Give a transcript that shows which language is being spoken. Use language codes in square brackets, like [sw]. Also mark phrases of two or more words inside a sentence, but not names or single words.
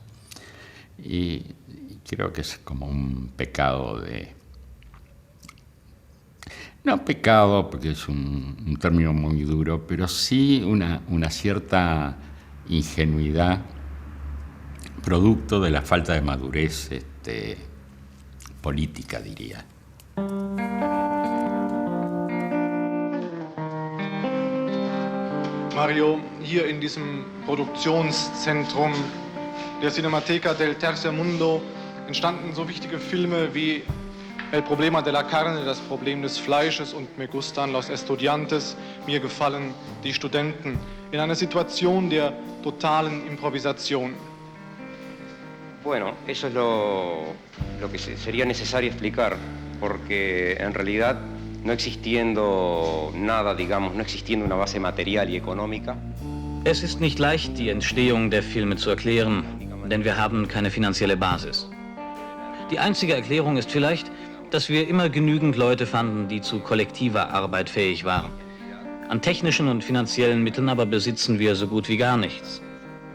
[es] Y creo que es como un pecado no pecado, porque es un término muy duro, pero sí una cierta ingenuidad, producto de la falta de madurez política, diría. Mario, [de] hier in diesem Produktionszentrum der Cinemateca del Tercer Mundo entstanden so wichtige Filme wie El problema de la carne, das Problem des Fleisches und Me gustan los estudiantes, mir gefallen die Studenten, in einer Situation der totalen Improvisation. [es] Bueno, eso es lo que sería necesario explicar, porque en realidad no existiendo nada, digamos, no existiendo una base material y económica. [de] Es ist nicht leicht, die Entstehung der Filme zu erklären, denn wir haben keine finanzielle Basis. Die einzige Erklärung ist vielleicht, dass wir immer genügend Leute fanden, die zu kollektiver Arbeit fähig waren. An technischen und finanziellen Mitteln aber besitzen wir so gut wie gar nichts.